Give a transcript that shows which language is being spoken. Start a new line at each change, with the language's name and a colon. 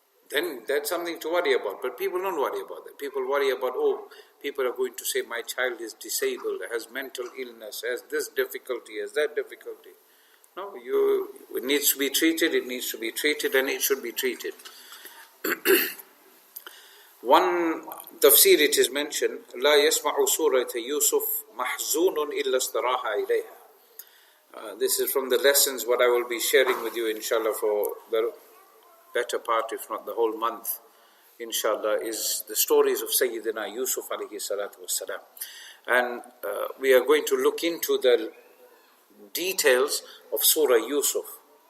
English: Then that's something to worry about. But people don't worry about that. People worry about, people are going to say my child is disabled, has mental illness, has this difficulty, has that difficulty. No, it needs to be treated, and it should be treated. One tafsir it is mentioned,
Arabic: لا يسمع سورة يوسف محزون إلا استراح إليها.
English: This is from the lessons what I will be sharing with you, inshallah, for the better part, if not the whole month, inshallah, is the stories of Sayyidina Yusuf alayhi salatu wassalam. And we are going to look into the details of Surah Yusuf.